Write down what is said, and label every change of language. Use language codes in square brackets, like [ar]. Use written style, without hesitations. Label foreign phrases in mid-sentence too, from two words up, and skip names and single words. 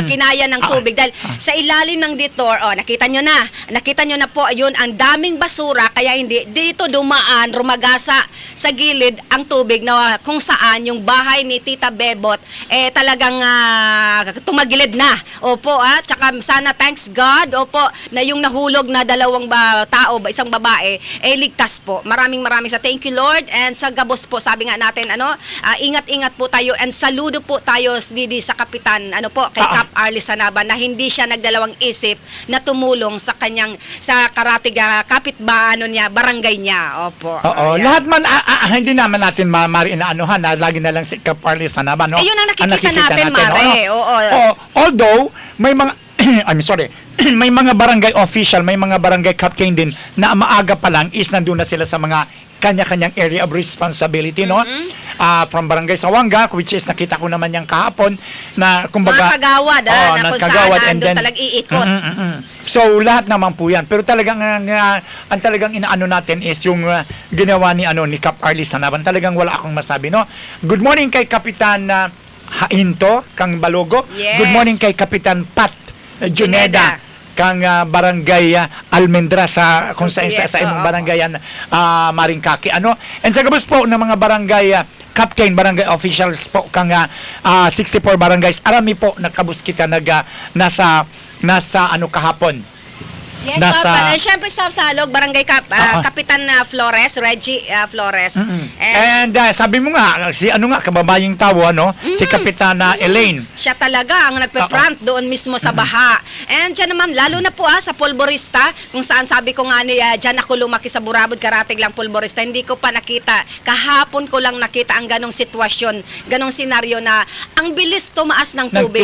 [tl] kinaya ng tubig dahil sa ilalim ng detour, nakita nyo na po yun, ang daming basura, kaya hindi dito dumaan, rumagasa sa gilid ang tubig na kung saan yung bahay ni Tita Bebot talagang tumagilid na. Opo, tsaka sana [en] thanks God, [tl] opo, na yung nahulog na dalawang tao, isang babae, ligtas po. Maraming sa [en] thank you Lord, [tl] and sa gabos po, sabi nga natin, ingat-ingat po tayo, and saludo po tayo Didi sa Kapitan, kay Cap Arlie Sanaban, na hindi siya nagdalawang isip na tumulong sa kanyang, sa karatig barangay niya. Opo. Oo, Ayan. lahat man, hindi naman natin inaanuhan na lagi na lang si Cap Arlie Sanaban, no? Yun ang nakikita natin, Mare. Oo. Although, may mga, [en] I'm sorry, [tl] may mga barangay official, may mga barangay captain din na maaga pa lang is nandun na sila sa mga kanya-kanyang [en] area of responsibility, [tl] no? From Barangay Sawanga, which is nakita ko naman yung kahapon na kumbaga Mga kagawad, na kung kagawad, saan [en] and [tl] nandun [en] then- [tl] talag iikot. So lahat naman po 'yan. Pero talagang ang talagang inaano natin is yung ginawa ni Cap Arlie Sanaban. Talagang wala akong masabi, no. Good morning kay Kapitan Hainto Kang Balogo. [en] Yes. [tl] Good morning kay Kapitan Pat Juneda kang barangay Almendra sa kung sa [en] Yes, [tl] sa imong oo. barangay Maringkaki, and sa gabos po ng mga barangay captain, barangay officials po kang 64 barangays, arami po nakabus kita nasa kahapon. [en] Yes, [tl] Nasa- syempre sa Salog, Barangay Kapitan Flores, Reggie Flores. And sabi mo nga, si kababayang tao, si Kapitana Elaine. Siya talaga ang nagpe-front doon mismo sa baha. And dyan naman, lalo na po sa Polvorista, kung saan sabi ko nga dyan ako lumaki sa Burabod, karatig lang Polvorista, hindi ko pa nakita. Kahapon ko lang nakita ang ganong sitwasyon, ganong senaryo na ang bilis tumaas ng tubig.